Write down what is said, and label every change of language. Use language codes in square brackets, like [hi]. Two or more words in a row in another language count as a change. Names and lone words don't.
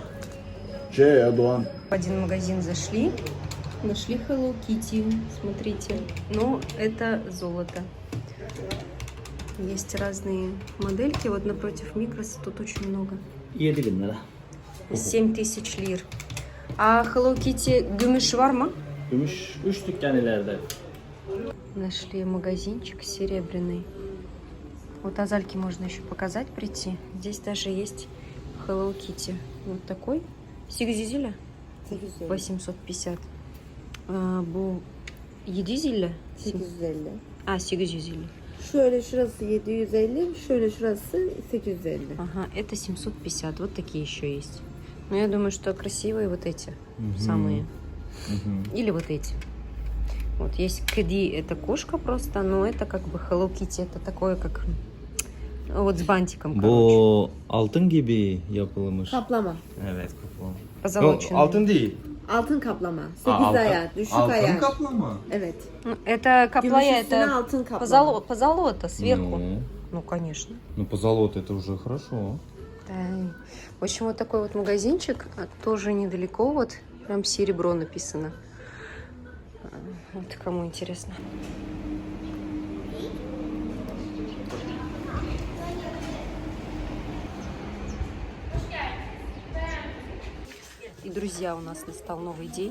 [ru] В один магазин зашли. Нашли Hello Kitty. Смотрите. Но это золото. Есть разные модельки. Вот напротив Мигроса тут очень много. 7000 лир. А [tr] Hello Kitty gümüş var mı? Gümüş 3 dükkan ileride. [ru] Нашли магазинчик серебряный. Вот Азальке можно еще показать, прийти. Здесь даже есть Hello Kitty. Вот такой. 850. 850. [tr] Bu 750. 850. 850. Şöyle şurası 750, şöyle şurası 850. [ru] Ага, это 750. Вот такие еще есть. Но я думаю, что красивые вот эти самые. Или вот эти. Вот есть Кэди, это кошка просто, но это как бы Hello Kitty, это такое как вот с бантиком, короче. [tr] Bu altın gibi yapılmış. Kaplama. Evet, kaplama. [ru] Позолоченный. [tr] Altın değil. Altın kaplama. 8 ayar, düşük ayar. Altın kaplama. Evet. [ru] Ну, это каплая, [tr] Gümüş üstüne [ru] это [tr] altın kaplama. [ru] позолота сверху. Ну, Ну, конечно. ну позолота это уже хорошо. Да. В общем, вот такой вот магазинчик, тоже недалеко, вот прям серебро написано. Вот кому интересно. И, друзья, у нас настал новый день.